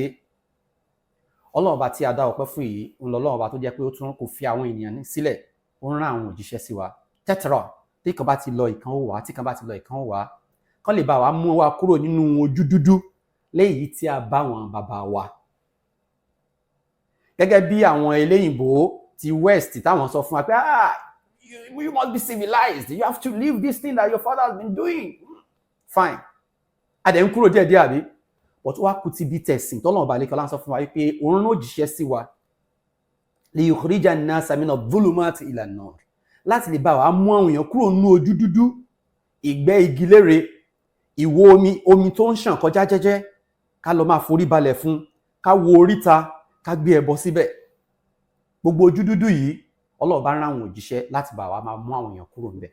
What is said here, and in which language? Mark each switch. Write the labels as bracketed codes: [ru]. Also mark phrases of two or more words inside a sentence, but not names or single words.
[yo] Ọlọ́run ọba tí a dá ọpẹ́ fún yìí ń lọ Ọlọ́run ọba tó jẹ́ pé ó tún kò fi àwọn ènìyàn sílẹ̀ ó ń rán àwọn òjíṣẹ́ sí wa tẹ́tẹ̀rọ̀ tí kan bá ti lọ ìkan ó wá tí kan bá ti lọ ìkan ó wá kán lè bá wa mú wa kúrò nínú ojú dúdú léyìí tí a bá wọn bàbá wa. Gẹ́gẹ́ bí àwọn eléyìnbó ti West táwọn sọ fún wa pé [en] you must be civilized, you have to leave this thing that your father has been doing. Fine. [yo] Adẹ̀ ń kúrò díẹ̀díẹ̀ àbí but wá kú ti bí tẹ̀sìn tọ́lọ́run ọba lẹ́kọ̀ọ́ láń sọ fún wa pé òun ló jíṣẹ́ sí wa [ar] ليخرج الناس من الظلمات إلى النور [yo] láti lè bá wa mú àwọn èèyàn kúrò nínú ojú dúdú ìgbẹ́ igi lére ìwo omi tó ń ṣàn kọjá jẹ́jẹ́ ká lọ máa forí balẹ̀ fún ká wo oríta ká gbé ẹbọ síbẹ̀. Gbogbo ojú dúdú yìí Ọlọ́run bá rán àwọn òjíṣẹ́ láti bá wa máa mú àwọn èèyàn kúrò níbẹ̀.